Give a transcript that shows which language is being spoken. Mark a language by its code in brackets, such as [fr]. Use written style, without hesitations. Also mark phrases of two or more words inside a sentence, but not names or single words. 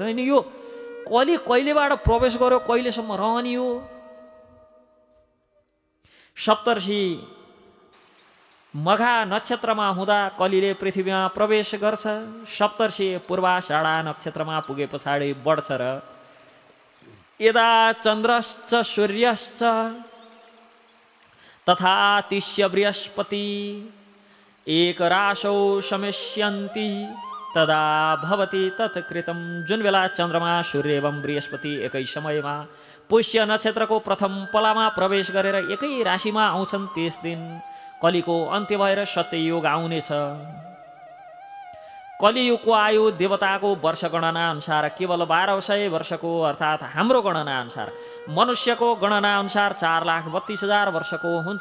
[ne] अनि यो कली कहिलेबाट प्रवेश गर्यो, कहिलेसम्म रहने हो? सप्तर्षि मघा नक्षत्रमा हुँदा कलीले पृथ्वीमा प्रवेश गर्छ। सप्तर्षि पूर्वाषाढा नक्षत्रमा पुगे पछाडि बढ्छ र [sa] यदा चन्द्रश्च सूर्यश्च तथा तिष्य बृहस्पति एक राशौ समेष्यन्ति तदा भवति तत्कृतं। [ne] जुन बेला चन्द्रमा सूर्य एवं बृहस्पति एकै समयमा पुष्य नक्षत्रको प्रथम पलामा प्रवेश गरेर एकै राशिमा आउँछन्, त्यस दिन कलीको अन्त्य भएर सत्ययुग आउनेछ। कलियुगको आयु देवताको वर्ष गणना अनुसार केवल 1200 वर्षको, अर्थात् हाम्रो गणना अनुसार, मनुष्यको गणना अनुसार 4,32,000 वर्षको हुन्छ।